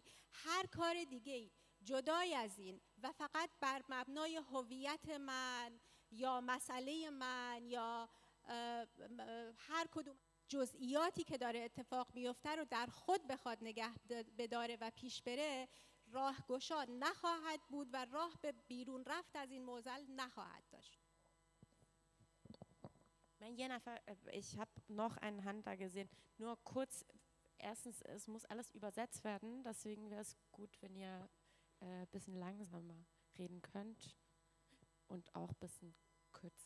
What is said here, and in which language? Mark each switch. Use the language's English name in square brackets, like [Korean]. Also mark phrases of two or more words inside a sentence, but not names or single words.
[Persian] هر کار دیگه‌ای جدای از این و فقط بر مبنای هویت من یا مسئله من یا هر کدوم جزئیاتی که داره اتفاق میفته رو در خود بخواد نگه بداره و پیش بره، راهگشا نخواهد بود و راه به بیرون رفت از این معضل نخواهد داشت. [German] Ich habe noch eine Hand da gesehen. Nur kurz, erstens, es muss alles übersetzt werden, deswegen wäre es gut, wenn ihr ein bisschen langsamer reden könnt und auch ein bisschen kürzer.